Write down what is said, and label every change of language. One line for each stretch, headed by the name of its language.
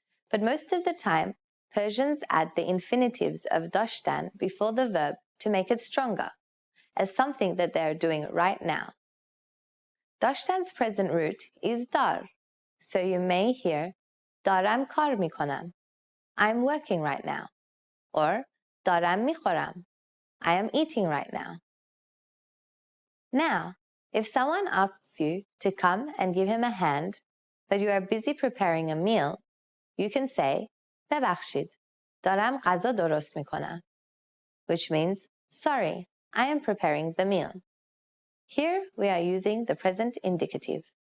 English: But most of the time, Persians add the infinitives of dashtan before the verb to make it stronger, as something that they are doing right now. Dashtan's present root is dar, So you may hear
Persian: دارم کار میکنم.
English: I'm working right now. Or
Persian: دارم میخورم.
English: I am eating right now. Now, if someone asks you to come and give him a hand, but you are busy preparing a meal, you can say
Persian: ببخشید دارم غذا درست میکنم.
English: Which means, sorry, I am preparing the meal. Here we are using the present indicative.